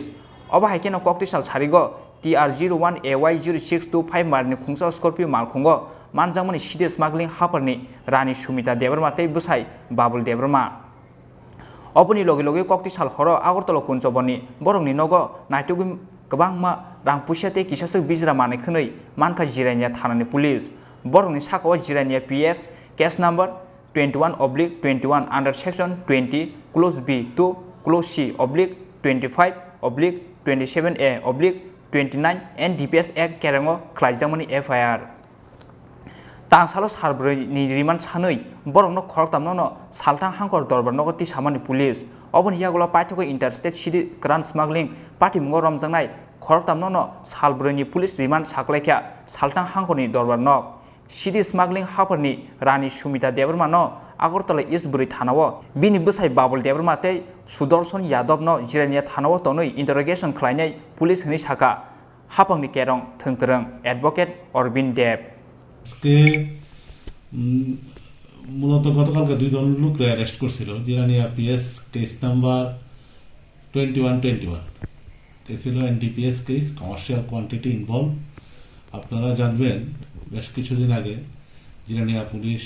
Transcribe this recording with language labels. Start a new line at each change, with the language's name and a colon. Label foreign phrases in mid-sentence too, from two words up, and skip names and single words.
Kok Borok: अब हाइकेनो कक्तिसाल सारिगो TR01 AY 0625 मारनि खुंसा स्कर्पियो मालखंगो मानजामनि सिदे स्मागलिं हाफोरनि रानी सुमिता देबरमा तै बुसाय बाबुल देबरमा अबनि लगे लगे कक्तिसाल हर आगरतला कुंजबनि बरंनि नगो नाइटुगै गोबांमा रां पुसियाते किसासो बिजरा मानेखनै मानखा जिरायनिया थानानि पुलिस बरंनि साकाव जिरायनिया
English: PS case number 21/21 under section 20 clause B to clause C
Kok Borok: /25/27A/29 NDPS Act केरंगो ख्लाइजामनि FIR तांसालो सारब्रैनि रिमान्ड सानै बरंनो खरकतामनो सालथां हांकर दरबारनो तिसामानि पुलिस अबनि यागला पाइथागो इंटरस्टेट सिदि क्रान स्मागलिं पार्टी मुंगो रमजांनाय खरकतामनो सालब्रैनि पुलिस रिमान्ड साख्लायख्या सालथां हांकरनि दरबारनो सिदि स्मागलिं हाफोरनि रानी सुमिता देबरमानो आगरतला इस्ट बुरै थानाव बिनि बसाय बाबुल देबरमातै सुदर्शन यादवनो जिरायनिया थानाव तनै इंटरोगेशन ख्लायनाय पुलिस हनै साका हाफांनि केरं थोंकरं एडभोकेट अरविंद देव
Bangla: কে মূলত গতকালকে দুইজন লোককে অ্যারেস্ট করছিল জিরানিয়া
English: PS case number 2121 case
Bangla: ছিল
English: NDPS case commercial quantity involve
Bangla: আপনারা জানবেন বেশ কিছুদিন আগে জিরানিয়া পুলিশ